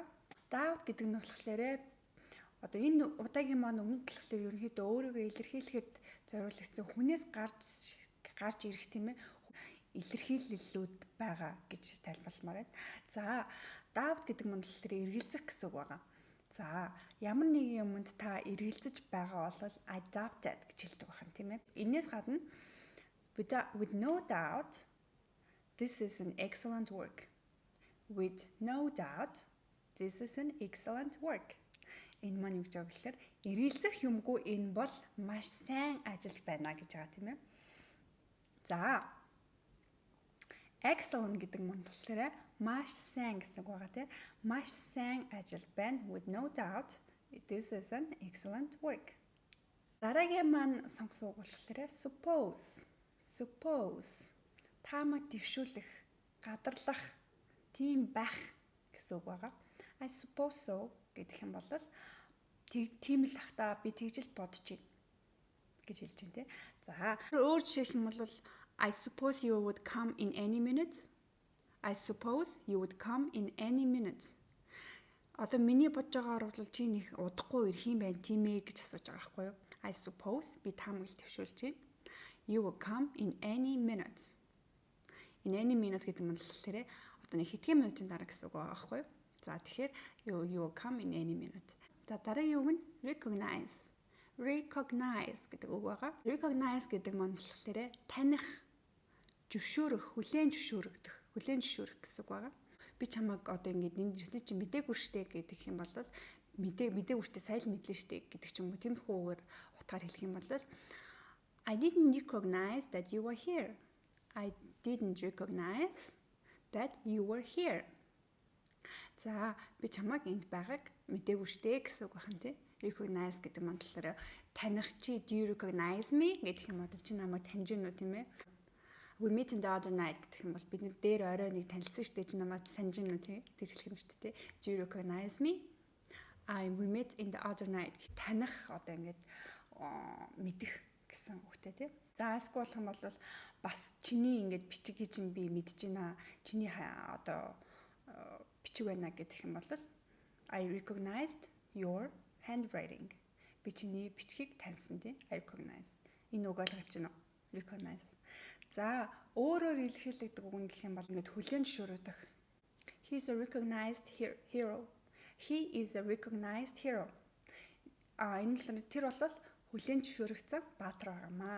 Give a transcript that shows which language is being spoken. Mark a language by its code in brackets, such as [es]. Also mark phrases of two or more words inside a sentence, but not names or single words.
[mn] Doubt гэдэг нь болохоор одоо энэ удаагийн маань өмнө болохоор ерөнхийдөө өөрийгөө илэрхийлэхэд зориулагдсан хүнээс гарч ирэх тийм ээ илэрхийллүүд байгаа гэж тайлбарламаар байна. За doubt гэдэг нь болохоор эргэлзэх гэсэн үг байгаа. За ямар нэгэн юмд та эргэлзэж байгаа бол [en] I doubted [mn] гэж хэлдэг байна тийм ээ. Энээс гадна [en] with no doubt, this is an excellent work. With no doubt, this is an excellent work. [mn] Энэ маань юу гэж байгаа гэхээр эргэлзэх юмгүй энэ бол маш сайн ажил байна гэж байгаа тийм ээ. За excellent гэдэг нь болохоор маш сайн гэсэн үг байгаа тийм. Маш сайн ажил байна. [en] With no doubt, this is an excellent work. [mn] Дараагийн маань сонгосон үг болохоор suppose таамаг дэвшүүлэх, гадарлах, тийм байх гэсэн үг байгаа. [en] I suppose so [mn] гэдэг юм бол тийм л ах та би тэгж л бодож байна гэж хэлж байна те. За өөр жишээх юм бол [en] I suppose you would come in any minute. I suppose you would come in any minute. [mn] Одоо миний бодож байгаагаар бол чи нэг удахгүй ирэх юм байна тийм ээ гэж асууж байгаа байхгүй юу? [en] I suppose [mn] би таамаг дэвшүүлж байна. [en] You will come in any minute. In any minute [mn] гэдэг нь болохоор одоо нэг хэдхэн минутын дараа гэсэн үг байгаа байхгүй юу? За тэгэхээр [en] you will come in any minute. [mn] За дараагийн үг нь recognize. Recognize гэдэг үг байгаа. Recognize гэдэг нь болохоор таних, зөвшөөрөх, хүлээн зөвшөөрөх гэсэн үг байгаа. Би чамайг одоо ингэж энд ирсэн чинь мдээгүй штэ гэдэг юм бол мдээгүй штэ сайн л мэдлээ штэ гэдэг ч юм уу тиймэрхүү үгээр утгаар хэлэх юм бол [en] I didn't recognize that you were here. I didn't recognize that you were here. [mn] За би чамайг энд байгааг мдээгүй штэ гэсэн үг байна тий. Recognize гэдэг нь болохоор таних чи [en] do you recognize me [mn] гэдэг юм бол чи намайг таньж гэнэ үү тийм ээ. [en] We met in the other night [mn] гэх юм бол бид нэг дээр орой нэг танилцсан штэ чи намайг санаж гэнэ үү тий. Тэгж хэлэх нь штэ тий. [en] Do you recognize me? We met in the other night. [mn] Таних одоо ингэж мэдэх гэсэн үгтэй тий. За аску болох юм бол бас чиний ингэж бичгийг чинь би мэдэж байна. Чиний одоо бичиг байна гэдэг юм бол [en] I recognized your handwriting. [mn] Би чиний бичгийг таньсан тий. [en] I recognize. [mn] Энэ үг ойлгож байна уу? Recognize. За өөрөөр илэрхийлэгдэг үг нь гэх юм бол ингэж хүлээн зөвшөөрөх. [en] He is a recognized hero. He is a recognized hero. [mn] Энэ л тэр бол хүлээн зөвшөөрөгдсөн баатар байгаамаа.